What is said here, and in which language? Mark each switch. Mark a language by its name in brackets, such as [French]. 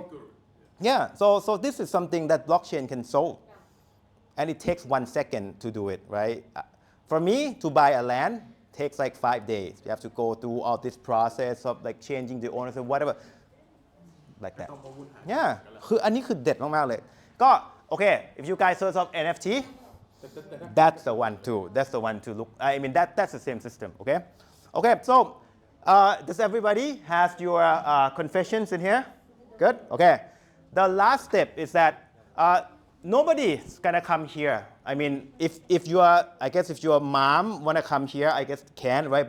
[English] good. yeah, so this is something that blockchain can solve. And it takes 1 second to do it, right? For me, to buy a land, takes like 5 days. You have to go through all this process of like changing the ownership, whatever, like that. [Thai] ต้องมาวุ่นหา [English] Yeah, [Thai] คืออันนี้คือเด็ดมากๆเลย ก็โอเค [English] if you guys search of NFT, that's the one too. That's the one to look. I mean, that's the same system. Okay. Okay. So, does everybody has your confessions in here? Good. Okay. The last step is that nobody's gonna come here. I mean, if your mom wanna come here, I guess can, right?